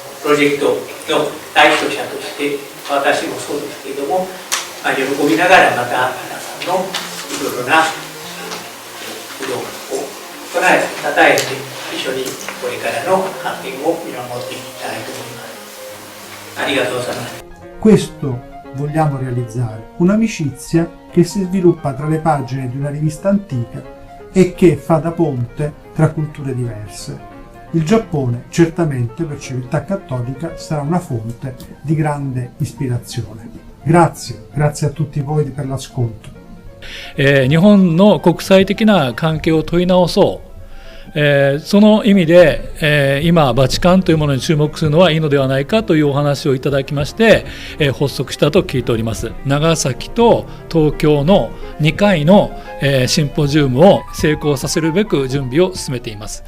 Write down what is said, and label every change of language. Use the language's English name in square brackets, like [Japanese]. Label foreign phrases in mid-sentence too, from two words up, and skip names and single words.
[Japanese] プロジェクトの第一者として、私もそうですけれども、喜びながらまた皆さんのいろいろな苦労を唱え、たたえて、一緒にこれからの発展を見守っていきたいと思います。ありがとうございます。 [Italian] Questo vogliamo realizzare, un'amicizia che si sviluppa tra le pagine di una rivista antica e che fa da ponte tra culture diverse. Il Giappone, certamente per Civiltà Cattolica, sarà una fonte di grande ispirazione. Grazie a tutti voi per l'ascolto. [Japanese] 日本の国際的な関係を問い直そう。その意味で、今バチカンというものに注目するのはいいのではないかというお話をいただきまして、発足したと聞いております。長崎と東京の2回の、シンポジウムを成功させるべく準備を進めています。